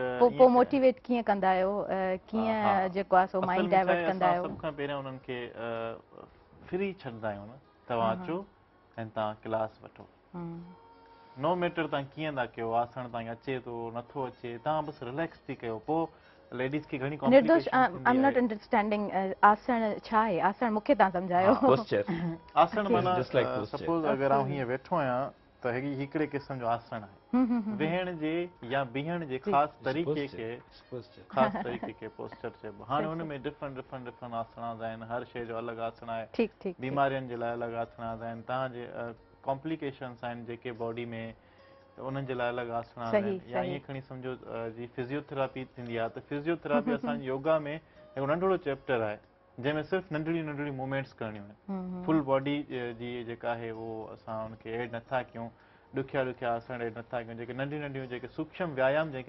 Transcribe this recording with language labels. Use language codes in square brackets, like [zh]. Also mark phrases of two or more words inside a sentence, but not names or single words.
[sd] पोइ मोटिवेट कीअं कंदा आहियो कीअं जेको आहे सो [en] mind divert [sd] कंदा आहियो सभ खां पहिरियों उन्हनि खे फ्री छॾंदा आहियूं न तव्हां अचो ऐं तव्हां क्लास वठो [en] no matter [sd] तव्हां कीअं था कयो आसन तव्हांखे अचे थो नथो अचे तव्हां बसि रिलैक्स थी कयो पोइ लेडीज़ खे घणी निर्दोष कॉम्प्लिकेशन [en] I am not understanding [sd] आसन छा आहे आसन मूंखे तव्हां सम्झायो posture आसन माना [en] Just like posture। [sd] सपोज अगरि आउं हीअं वेठो आहियां त हिकिड़े क़िस्म जो आसन आहे वेहण जे या बीहण जे ख़ासि तरीक़े खे ख़ासि तरीक़े खे पोस्चर चइबो हाणे हुन में डिफरेंट आसनास आहिनि हर शइ जो अलॻि आसन आहे ठीकु ठीकु बीमारियुनि जे लाइ अलॻि आसनास आहिनि तव्हांजे कॉम्प्लिकेशन्स आहिनि जेके बॉडी में त उन्हनि जे लाइ अलॻि आसनास आहिनि या ईअं खणी सम्झो जी फिज़ियोथेरेपी थींदी आहे त फिज़ियोथेरेपी असांजी योगा में हिकिड़ो नंढिड़ो चैप्टर आहे जंहिंमें सिर्फ़ु नंढड़ियूं नंढड़ियूं मूवमेंट्स करणियूं आहिनि [en] full body [sd] जी जेका आहे उहो असां उनखे एड नथा कयूं ॾुखिया आसन एड नथा कयूं जेके नंढियूं नंढियूं जेके सूक्ष्म व्यायाम जंहिंखे